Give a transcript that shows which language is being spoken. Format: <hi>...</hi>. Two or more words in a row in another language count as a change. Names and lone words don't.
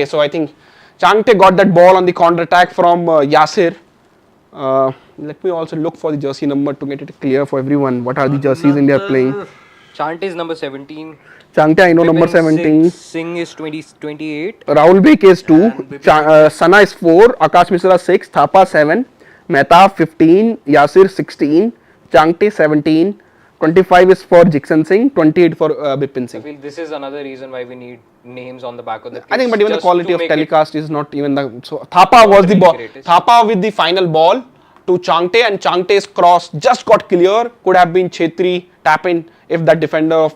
<en>So I think Changte got that ball on the counter attack from Yasir. Let me also look for the jersey number to get it clear for everyone. What are the jerseys India are playing? Chante is number 17. Changte, I know number Bipin 17. Singh is 28. Rahul Bheke is 2. Sana is 4. Akash Mishra 6. Thapa 7. Mehtab 15. Yasir 16. Changte 17. 25 is for Jiksan Singh. 28 for Bipin I Singh. feel this is another reason why we need names on the back of the I think, but even the just quality to of make it- telecast is not even the. So Thapa was the really ball. greatest. Thapa with the final ball to Changte, and Changte's cross just got clear. Could have been Chhetri tap in if that defender of</en>